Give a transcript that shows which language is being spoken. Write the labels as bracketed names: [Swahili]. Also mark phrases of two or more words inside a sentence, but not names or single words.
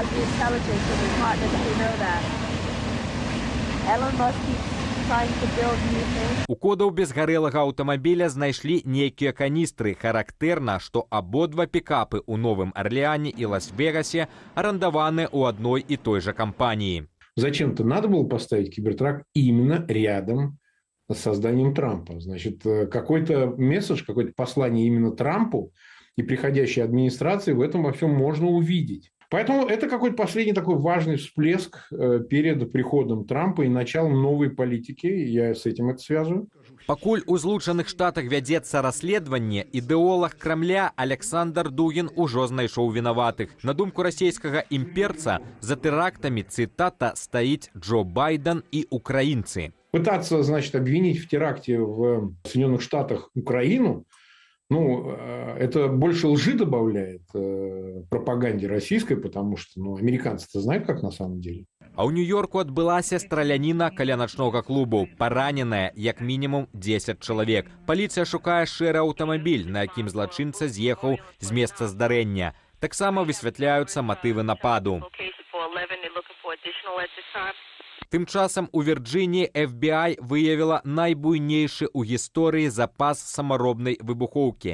[Belarusian] У кодаў безгарэлага аўтамабіля знайшлі нейкія каністры. Характэрна, што абодва пікапы ў Новым Арлеане і Лас-Вегасе арандаваны ў адной і той жа кампаніі. [Russian] Зачем-то надо было поставить кибертрак именно рядом с созданием Трампа. Значит, какой-то месседж, какое-то послание именно Трампу и приходящей администрации в этом во всем можно увидеть. Поэтому это какой-то последний такой важный всплеск перед приходом Трампа и началом новой политики. Я с этим это связываю. [Belarusian] Пакуль у Злучаных Штатах вядзецца расследаванне, ідэолаг Крамля Александр Дугін ужо знайшоў вінаватых. На думку расійскага імперца, за тэрактамі, цытата, стаіць Джо Байден і украінцы. [Russian] Пытаться, значит, обвинить в теракте в Соединенных Штатах Украину, это больше лжи добавляет пропаганде российской, потому что, американцы-то знают, как на самом деле. [Belarusian] А ў Нью-Йорку адбылася страляніна каля начнога клубу. Параненая як мінімум 10 чалавек. Паліцыя шукае шэры аўтамабіль, на якім злачынца з'ехаў з месца здарэння. Таксама высвятляюцца матывы нападу. Тым часам у Вірджыніі FBI выявіла найбуйнейшы ў гісторыі запас самаробнай выбухоўкі.